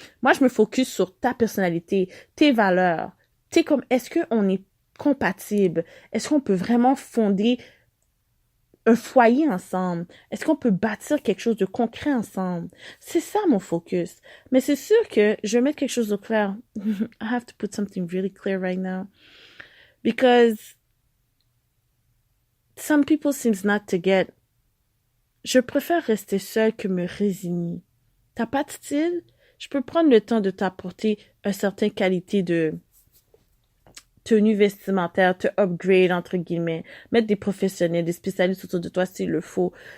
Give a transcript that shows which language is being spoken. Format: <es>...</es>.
<fr>Moi, je me focus sur ta personnalité, tes valeurs. Tu sais, comme, est-ce qu'on est compatible? Est-ce qu'on peut vraiment fonder un foyer ensemble? Est-ce qu'on peut bâtir quelque chose de concret ensemble? C'est ça mon focus. Mais c'est sûr que je vais mettre quelque chose au clair.</fr> <en>I have to put something really clear right now. Because some people seems not to get.</en> <fr>Je préfère rester seule que me résigner. T'as pas de style? Je peux prendre le temps de t'apporter une certaine qualité de tenue vestimentaire, te upgrade, entre guillemets, mettre des professionnels, des spécialistes autour de toi s'il le faut.</fr>